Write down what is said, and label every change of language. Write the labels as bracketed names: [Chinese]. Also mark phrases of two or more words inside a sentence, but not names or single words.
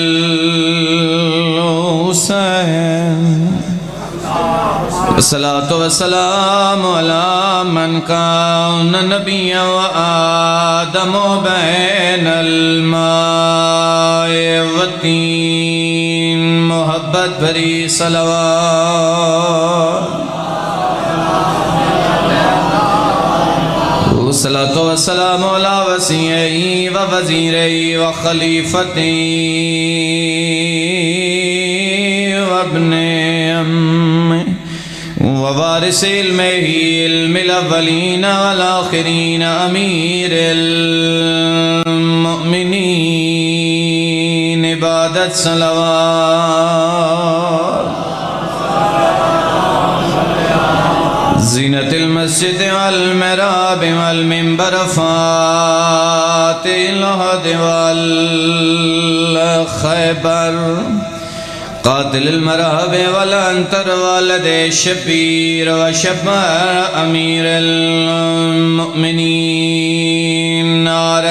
[Arabic] الحسین الصلاة والسلام على من كان نبيا وآدم بين الماء والطين [Urdu] محبت بھری صلوات [Arabic] الصلاة والسلام على وسيعي ووزيري وخليفتي وابن أمي ووارث علمه علم الاولین والآخرین امیر المؤمنین عبادت صلوات زینت المسجد والمحراب والمنبر فاتح العہد والخیبر قاتل المرہب والانتر والد شبیر وشبر امیر المؤمنین نعرہ